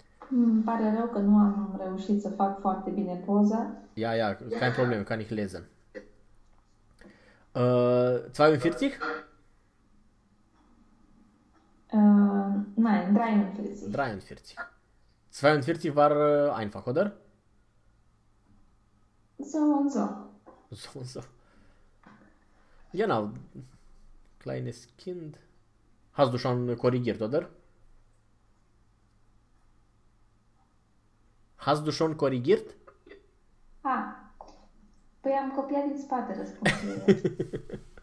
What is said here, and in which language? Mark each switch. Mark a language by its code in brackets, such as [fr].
[ro] Îmi pare rău că nu am reușit să fac foarte bine poza. [de] Ja, kein Problem, kann ich lesen. 42? Nein, 43. 43. 42 war einfach, oder? So und so. So und so. Genau. Kleines Kind. Hast du schon korrigiert, oder? Hast du schon korrigiert? [ro] Ah, păi am copiat din spate răspunsurile.